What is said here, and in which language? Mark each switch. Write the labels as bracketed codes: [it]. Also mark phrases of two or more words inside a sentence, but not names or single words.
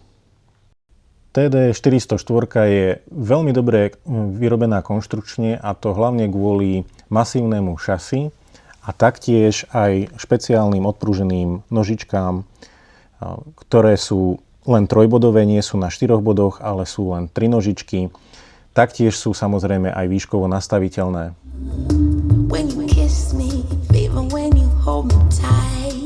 [sk] TD 404 je veľmi dobre vyrobená konštrukčne a to hlavne kvôli masívnemu šasi a taktiež aj špeciálnym odpruženým nožičkám, ktoré sú len trojbodové, nie sú na 4 bodoch, ale sú len 3 nožičky. Taktiež sú samozrejme aj výškovo nastaviteľné. [en] When you kiss me, even when you hold me tight.